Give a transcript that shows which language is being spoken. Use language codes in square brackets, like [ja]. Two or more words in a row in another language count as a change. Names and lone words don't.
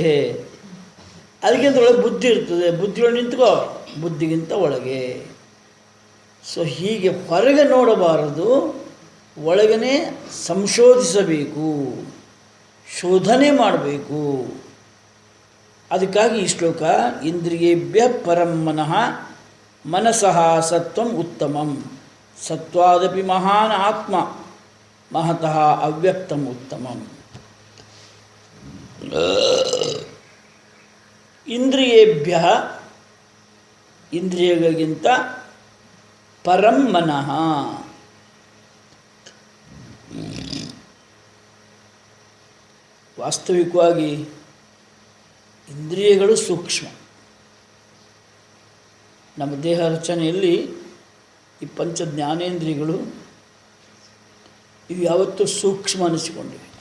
[kn] ಅದಕ್ಕಿಂತ ಒಳಗೆ ಬುದ್ಧಿ ಇರ್ತದೆ, ಬುದ್ಧಿಯೊಳಗೆ ನಿಂತ್ಕೋ, ಬುದ್ಧಿಗಿಂತ ಒಳಗೆ. ಸೊ ಹೀಗೆ ಹೊರಗೆ ನೋಡಬಾರದು, ಒಳಗನೆ ಸಂಶೋಧಿಸಬೇಕು, ಶೋಧನೆ ಮಾಡಬೇಕು. ಅದಕ್ಕಾಗಿ ಈ ಶ್ಲೋಕ [sa] ಇಂದ್ರಿಯೇಭ್ಯ ಪರಂ ಮನಃ ಮನಸಃ ಸತ್ವಂ ಉತ್ತಮಂ ಸತ್ವಾದಪಿ ಮಹಾನ್ ಆತ್ಮ ಮಹತಃ ಅವ್ಯಕ್ತಂ ಉತ್ತಮಂ. ಇಂದ್ರಿಯೇಭ್ಯ, ಇಂದ್ರಿಯಗಳಿಗಿಂತ ಪರಂ ಮನಃ, [kn] ವಾಸ್ತವಿಕವಾಗಿ ಇಂದ್ರಿಯಗಳು ಸೂಕ್ಷ್ಮ. ನಮ್ಮ ದೇಹ ರಚನೆಯಲ್ಲಿ ಈ ಪಂಚ ಜ್ಞಾನೇಂದ್ರಿಯಗಳು ಇವು ಯಾವತ್ತೂ ಸೂಕ್ಷ್ಮ ಅನಿಸಿಕೊಂಡಿವೆ.